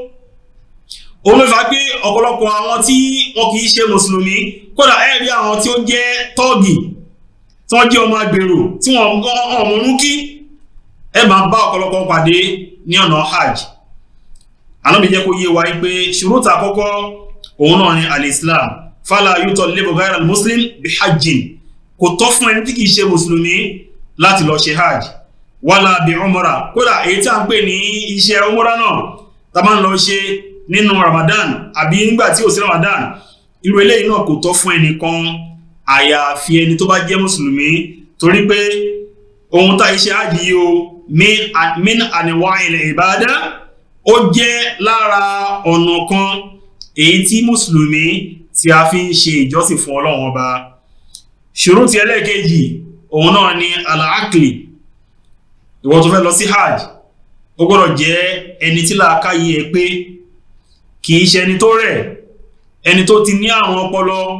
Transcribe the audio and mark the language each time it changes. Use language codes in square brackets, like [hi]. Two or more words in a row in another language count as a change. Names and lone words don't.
[yo] òun ló fà pé ọ̀pọ̀lọpọ̀ àwọn tí wọ́n kì í ṣe mùsùlùmí kódà ẹ rí àwọn tí ó jẹ́ tọ́ọ̀gì tí wọ́n jẹ́ ọmọ agbèrò tí wọ́n mọ̀nú kí ẹ máa bá ọ̀pọ̀lọpọ̀ pàdé ní ọ̀nà hajj Ànábì jẹ́ kó yé wa pé ṣùrútà àkọ́kọ́ òun náà ni al-Islam [ar] فلا يطالب غير المسلم بحج [yo] kò tọ́ fún ẹni tí kìí ṣe mùsùlùmí láti lọ ṣe hajj [ar] ولا بعمرة [yo] kódà èyí tí a ń pè ní iṣẹ́ umra náà tá máa ń lọ ṣe nínú Ramadan àbí nígbà tí ò sí Ramadan irú eléyìí náà kò tọ́ fún ẹnìkan àyàfi ẹni tó bá jẹ́ mùsùlùmí torí pé ohun tá iṣẹ́ hajj yìí o [ar] من أنواع العبادة [yo] ó jẹ́ lára ọ̀nà kan èyí tí mùsùlùmí tí a fi ń ṣe ìjọsìn fún Ọlọ́run ọba ṣùrú ti ẹlẹ́ẹ̀kejì òun náà ni al-aqli ìwọ tó fẹ́ lọ sí hajj ó gbọ́dọ̀ jẹ́ ẹni tí làákàyè ẹ pé kìí ṣe ẹni tó rẹ̀ ẹni tó ti ní àwọn ọpọlọ